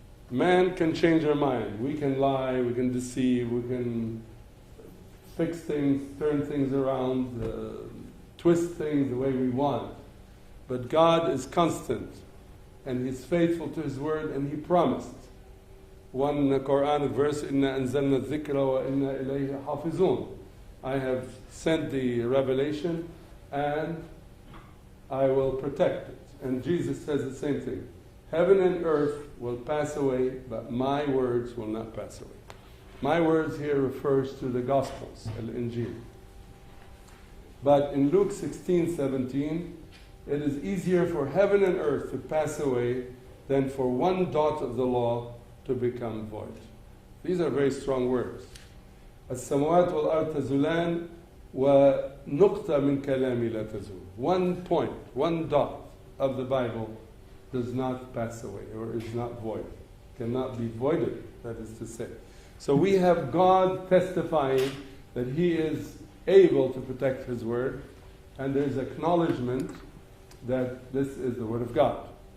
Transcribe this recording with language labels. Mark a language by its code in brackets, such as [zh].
[en] Man can change our mind. We can lie, we can deceive, we can fix things, turn things around, twist things the way we want. But God is constant, and He's faithful to His word, and He promised. One Quranic verse, [ar] إِنَّا أَنزَلْنَا الذِّكْرَ وَإِنَّا إِلَيْهِ حَافِظُونَ. [en] I have sent the revelation, and I will protect it. And Jesus says the same thing. Heaven and earth will pass away, but my words will not pass away. My words here refers to the Gospels, Al-Injil. But in Luke 16:17, it is easier for heaven and earth to pass away than for one dot of the law to become void. These are very strong words. [ar] السماوات والأرض تزولان ونقطة من كلامي لا تزول. [en] One point, one dot of the Bible does not pass away or is not void, cannot be voided, that is to say. So we have God testifying that He is able to protect His word, and there's acknowledgement that this is the word of God.